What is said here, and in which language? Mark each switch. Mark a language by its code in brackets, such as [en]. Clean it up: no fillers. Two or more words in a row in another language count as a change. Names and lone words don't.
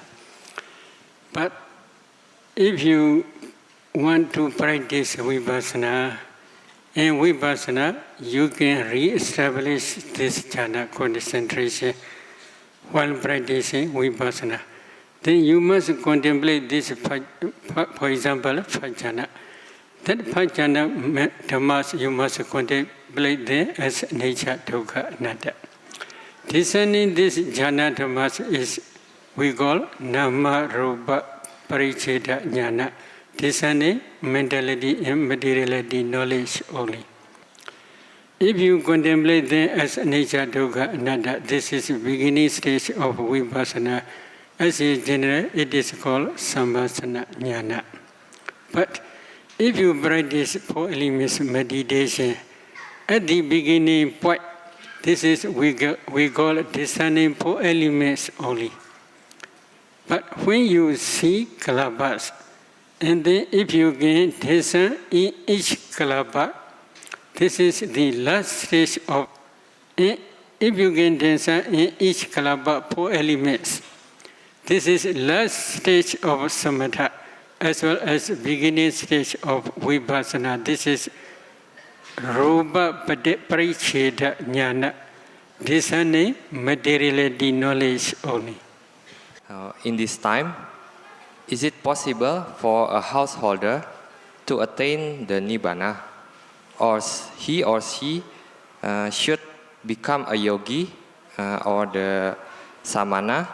[en] But if you want to practice vipassana, in vipassana you can re-establish this jhana concentration while practicing vipassana. Then you must contemplate this, for example, jhana. That [pi] jhana dhammas [en] you must contemplate them as nature, [pi] dukkha, anatta. [en] Discerning this [pi] jhana dhammas [en] is we call [pi] nama rupa paricheda jnana. [en] Discerning mentality and materiality knowledge only. If you contemplate them as nature, [pi] dukkha, anatta, [en] this is the beginning stage of vipassana. As a general, it is called [pi] samvasana jnana. [en] But if you practice four elements meditation, at the beginning point, this is we call discerning four elements only. But when you see kalabas, and then if you can discern in each kalapa, this is the last stage of. If you can discern in each kalapa four elements, this is last stage of samatha, as well as beginning stage of vipassana. This is [pi] rupa paricheda jnana, [en] discerning materiality knowledge only. In this time, is it possible for a householder to attain the nibbana, or he or she should become a yogi or the samana?